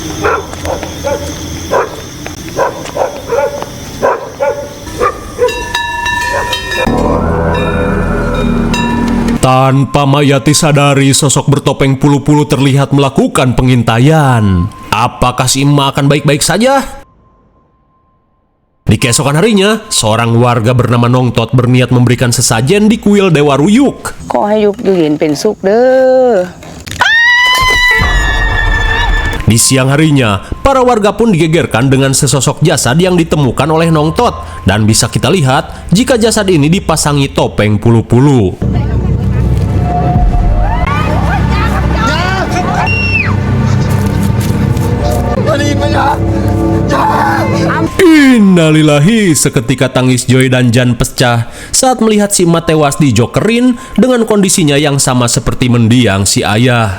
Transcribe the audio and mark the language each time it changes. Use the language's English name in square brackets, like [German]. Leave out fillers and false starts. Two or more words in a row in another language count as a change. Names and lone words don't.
[Indonesian] Tanpa Mayati sadari, sosok bertopeng pulu-pulu terlihat melakukan pengintaian. Apakah si emak akan baik-baik saja? Di keesokan harinya, seorang warga bernama Nongtot berniat memberikan sesajen di kuil Dewa Ruyuk. [Thai] ขอให้ยุกอยู่เย็นเป็นสุขเด้อ [Indonesian] Di siang harinya, para warga pun digegerkan dengan sesosok jasad yang ditemukan oleh Nongtot. Dan bisa kita lihat jika jasad ini dipasangi topeng pulu-pulu. Innalillahi, seketika tangis Joy dan Jan pecah saat melihat si emak tewas dijokerin dengan kondisinya yang sama seperti mendiang si ayah.